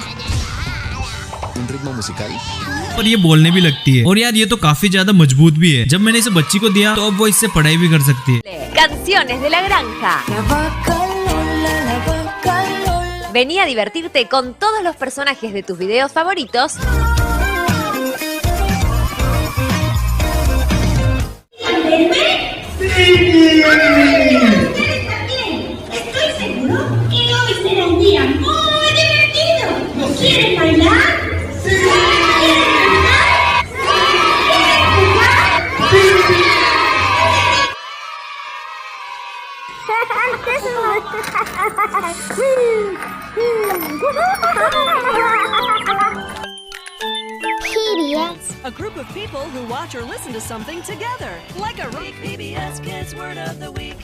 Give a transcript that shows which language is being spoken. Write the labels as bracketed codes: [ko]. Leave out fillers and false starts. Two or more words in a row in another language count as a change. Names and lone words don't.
[es] ¿Un ritmo musical? [hi] और ये बोलने भी लगती है और यार ये तो काफी ज्यादा मजबूत भी है। जब मैंने इसे बच्ची को दिया तो अब वो इससे पढ़ाई भी कर सकती है। [es] Canciones de la granja. Vení a divertirte con todos los personajes de tus videos favoritos. Estoy seguro que hoy será un día muy divertido. ¿No quieren bailar? ¡Sí! ¿Quieren cantar? ¡Sí! PBS. [en] A group of people who watch or listen to something together. Like a PBS Kids Word of the Week.